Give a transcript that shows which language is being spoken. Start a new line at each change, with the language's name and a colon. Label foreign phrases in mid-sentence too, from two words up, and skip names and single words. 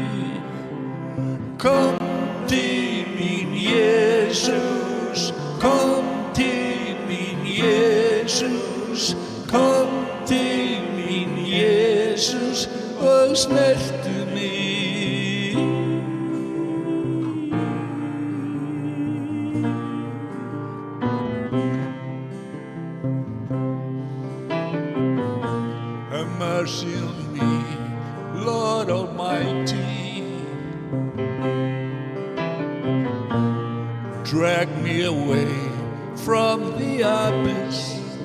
Icelandic: Kom til mín, Jesus. Kom til mín, Jesus. Kom til mín, Jesus, og snertu mig.
English: Have mercy on me, Lord Almighty. Drag me away from the abyss.